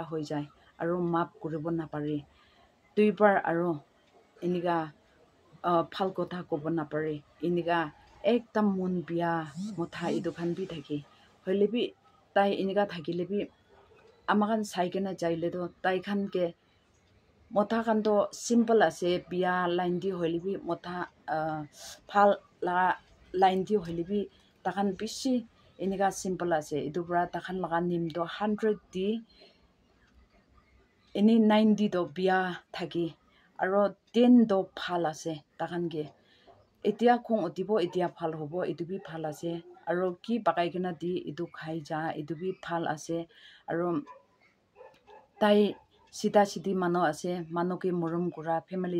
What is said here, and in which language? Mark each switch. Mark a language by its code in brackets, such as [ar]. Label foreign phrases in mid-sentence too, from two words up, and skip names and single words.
[nag] hoi jai aro map kuribo na pare duibar aro iniga phal kotha kobo na pare iniga ekdam mun biya motha edu khan bi thaki hoilebi tai iniga thakilebi amakan saigena jaile do tai khan ke motha khan to simple ase biya line di hoilebi motha phal la line di hoilebi takhan bishi iniga simple ase edu bra takhan laga nim do 100 di ini 90 do biya thaki aro 10 do phal ase takhan ge etia khong utibo etia phal hobo etu bi phal ase aro ki bakai kena di etu khai ja etu bi phal ase aro tai sida sidi mano ase mano ke murum kura family